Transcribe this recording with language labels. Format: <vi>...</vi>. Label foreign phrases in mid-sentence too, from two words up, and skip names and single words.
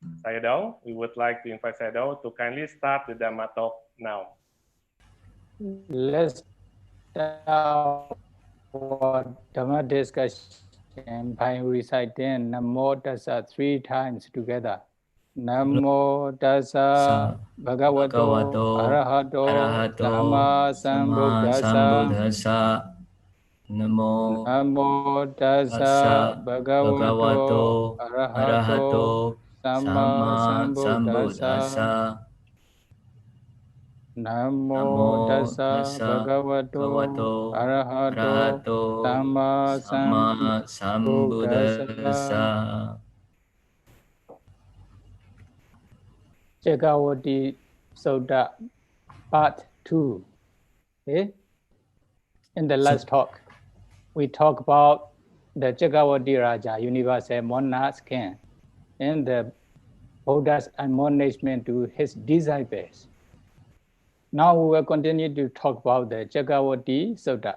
<en>Sayadaw. We would like to invite Sayadaw to kindly start the Dhamma talk now. Let's start our Dhamma discussion by reciting Namo Tassa 3 times together.</en> <pi>Namo Tassa Bhagavato Arahato Dhamma Sambuddhassa. Namo Tassa Bhagavato Arahato Dhamma Sambuddhassa. Namo Tassa Bhagavato Arahato Dhamma Sambuddhassa.</pi> <en>Cakkavatti Sutta Part 2. Okay? In the last talk, we talk about the</en> <pi>Cakkavatti Raja,</pi> <en>universal monarch king, and the Buddha's admonishment to his disciples. Now we will continue to talk about the Cakkavatti Sutta.</en>